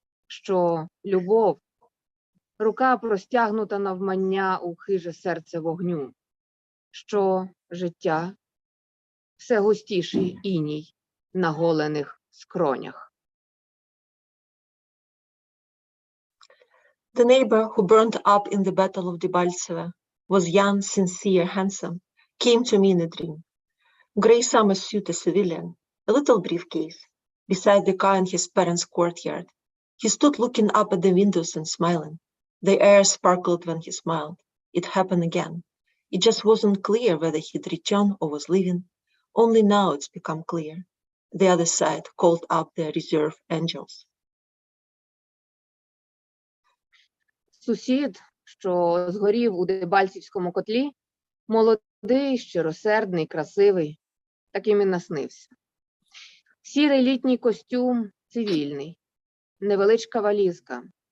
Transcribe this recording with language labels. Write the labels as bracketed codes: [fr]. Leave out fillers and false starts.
[uk] Що любов? Рука простягнута навмання у хиже серце вогню. Що життя? Все густіший іній на голених скронях. [en] The neighbor who burned up in the Battle of Debaltseve was young, sincere, handsome, came to me in a dream. Gray summer suit, a civilian, a little briefcase, beside the car in his parents' courtyard. He stood looking up at the windows and smiling. The air sparkled when he smiled. It happened again. It just wasn't clear whether he'd return or was leaving. Only now it's become clear. The other side called up their reserve angels. [uk] Сусід, що згорів у Дебальцівському котлі, молодий, щиросердний, красивий, таким і наснився. Сірий літній костюм, цивільний, невеличка валізка.